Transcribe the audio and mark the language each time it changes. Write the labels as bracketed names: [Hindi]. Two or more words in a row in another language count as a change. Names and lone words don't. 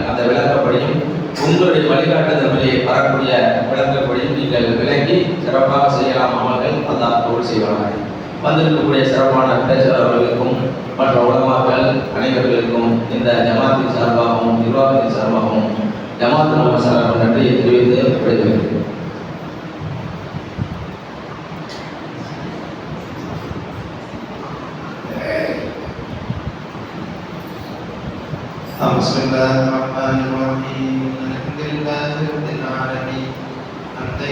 [Tamil] அந்த விளக்கப்படியும் உங்களுடைய வழிகாட்டுதல்களை வரக்கூடிய விளக்கப்படியும் நீங்கள் விளங்கி சிறப்பாக செய்யலாம். அமல்கள் அல்லாஹ் தோல் செய்வார்கள். வந்திருக்கக்கூடிய சிறப்பான பேச்சாளர்களுக்கும் மற்ற உலமாக்கள் அனைவர்களுக்கும் இந்த ஜமாத்தின் சார்பாகவும் நிர்வாகத்தின் சார்பாகவும் ஜமாத் நம்ம சார்பாக நன்றியை தெரிவித்து விடைபெறுகிறேன். [Arabic] بسم الله الرحمن الرحيم الحمد لله رب العالمين حمدا